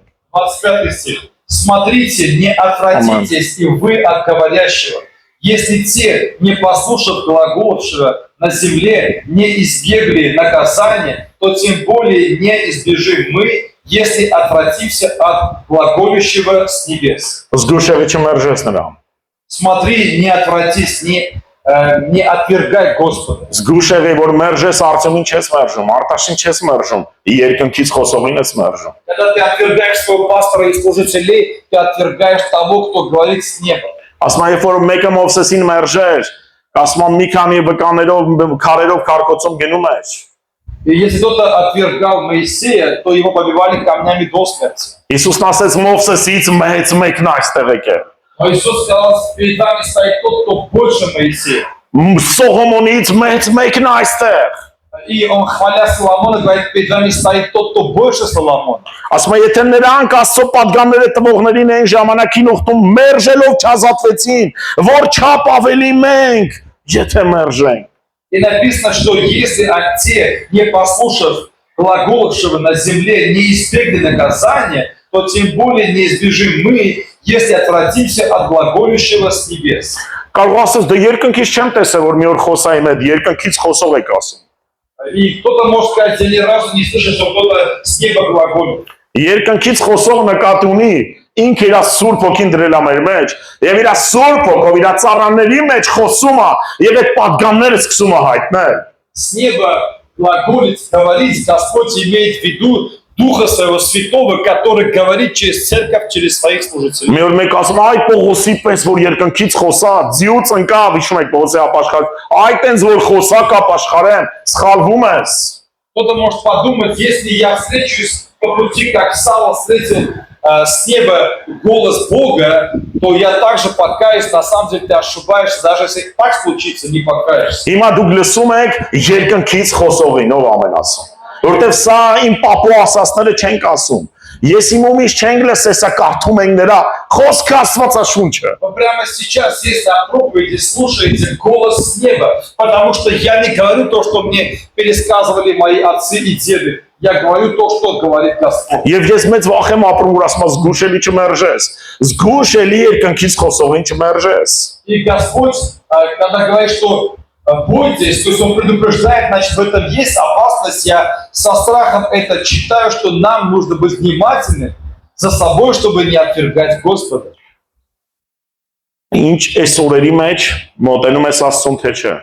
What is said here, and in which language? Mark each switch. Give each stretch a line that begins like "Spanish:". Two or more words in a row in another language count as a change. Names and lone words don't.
Russian: 25 стих. Смотрите, не отвратитесь и вы от говорящего. Если те, не послушав глаголавшего на земле, не избегли наказания, то тем более не избежим мы, если отвратимся от глаголющего с небес.
Armenian: Զգուշ եղեք չմերժես նրան։
Russian: Смотри, не отвратись, не отвергай Господа.
Armenian: Զգուշ եղեք որ մերժես արծումին չես մերժում, արտաշին չես մերժում, երկնքից խոսողին ես մերժում։
Russian: Когда ты отвергаешь своего пастора и служителей, ты отвергаешь того, кто говорит с неба.
Armenian: Ասում է երբ որ մեկը Մովսեսին մերժեր, ասում է մի քանի վկաներով քարերով քարկոծում գնում էր։
Russian: И если кто-то отвергал Моисея, то его побивали камнями до смерти.
Armenian: Иисус ասեց Մովսեսից մեծ մեկն այստեղ եկել։
Russian: Но Иисус сказал, перед нами стоит тот, кто больше Моисея.
Armenian: Սողոմոնից մեծ մեկն այստեղ։
Russian: И он, хваля Соломона, говорит, перед нами стоит тот, кто больше Соломона.
Armenian: Ասում է եթե նրանք Աստծո պատգամները տվողներին այն ժամանակին ուխտում մերժելով չազատվեցին, որ չափ ավելի մենք, եթե մերժենք։
Russian: И написано, что если те, не послушав глаголавшего на земле, не избегли наказания, то тем более не избежим мы, если отвратимся от глаголющего с небес.
Armenian: Կարող ասես դե երկնքից չեմ տեսել որ մի օր խոսայի մեծ երկնքից խոսող եք ասում։
Russian: И кто-то может сказать, я ни разу не слышал, что кто-то с неба глаголит.
Armenian: Երկնքից խոսող նկատի ունի ինքը իր սուրբ ոգին դրել է մեր մեջ եւ իր սուրբ ոգով իր ծառաների մեջ խոսում է եւ այդ պատգամները սկսում է հայտնել։
Russian: С неба глаголит, говорит, Господь имеет в виду Духа Своего Святого, который говорит через церковь, через своих служителей.
Armenian: Մի օր մեկ ասում այ Պողոսի պես որ երկնքից խոսա, ձիուց ընկավ, հիշում եք Պողոսի ապաշխար, այ տենց որ խոսակ ապաշխարեն, սխալվում ես։
Russian: Кто-то может подумать, если я встречусь по пути, как Савва встретил с неба голос Бога, то я также покаюсь. На самом деле ты ошибаешься, даже если так случится, не покаешься.
Armenian: Հիմա դուք լսում եք երկնքից խոսողին, ով ամեն ասում։ Որտեվ սա իմ պապու ասածները չենք ասում։ Ես իմ ումից չենք լսել, սա կարդում ենք նրա խոսքը Աստվածաշունչը։
Russian: Но прямо сейчас, если на проповеди слушаете голос с неба, потому что я не говорю то, что мне пересказывали мои отцы и деды. Я говорю то, что говорит Господь.
Armenian: Եվ ես մեծ վախ եմ ապրում, որ ասում զգուշելի չմերժես։ Զգուշելի երկնքից խոսողին չմերժես։
Russian: И Господь, когда говорит, что бойтесь, то есть Он предупреждает, значит, в этом есть опасность. Я со страхом это читаю, что нам нужно быть внимательны за собой, чтобы не отвергать Господа.
Armenian: Ինչ այս օրերի մեջ մոտենում ես Աստծուն թե չէ։